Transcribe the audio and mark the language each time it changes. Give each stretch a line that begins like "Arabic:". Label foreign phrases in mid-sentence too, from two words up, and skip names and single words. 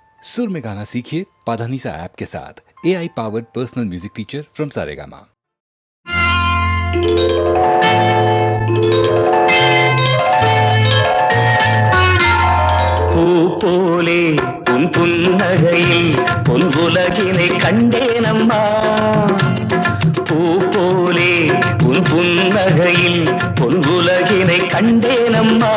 Hindi: सुर में गाना सीखिए पाधानीसा ऐप के साथ।
English: AI powered personal music teacher from Saregama.
Tamil: பூ போலே உன் புன்னகையில் பொன்புலகினை கண்டேனம்மா. பூ போலே உன் புன்னகையில் பொன்புலகினை கண்டேனம்மா.